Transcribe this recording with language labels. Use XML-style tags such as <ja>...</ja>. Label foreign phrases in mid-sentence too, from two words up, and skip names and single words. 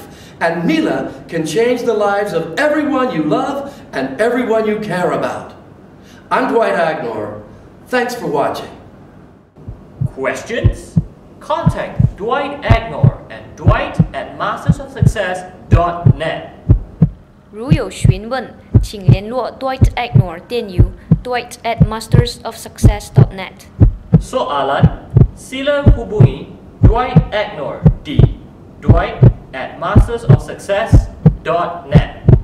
<en>And Mila can change the lives of everyone you love and everyone you care about. I'm Dwight Agnor. Thanks for watching. Questions? Contact Dwight Agnor and Dwight at mastersofsuccess.net.</en> <zh>如有询问，请联络 Dwight Agnor 电邮 Dwight at mastersofsuccess.net.</zh> <ms>Soalan, sila hubungi Dwight Agnor di Dwight at mastersofsuccess.net.</ms>